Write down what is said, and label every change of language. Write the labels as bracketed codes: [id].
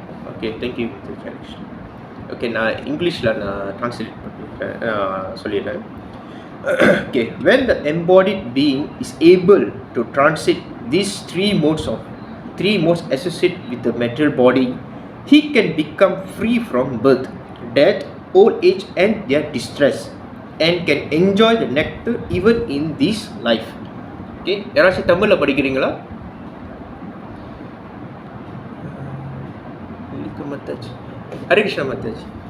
[ta] Okay, thank you. Okay, நான் இங்கிலீஷில் நான் ட்ரான்ஸ்லேட் பண்ணிடுறேன், சொல்லிடுறேன். [en] Okay, when the embodied being is able to transit these three modes associated with the material body, he can become free from birth, death, old age and their distress, and can enjoy the nectar even in this life. [ta] Okay, யாராச்சும் தமிழில் படிக்கிறீங்களா? மத்தாஜி, ஹரே கிருஷ்ணா மத்தாஜி.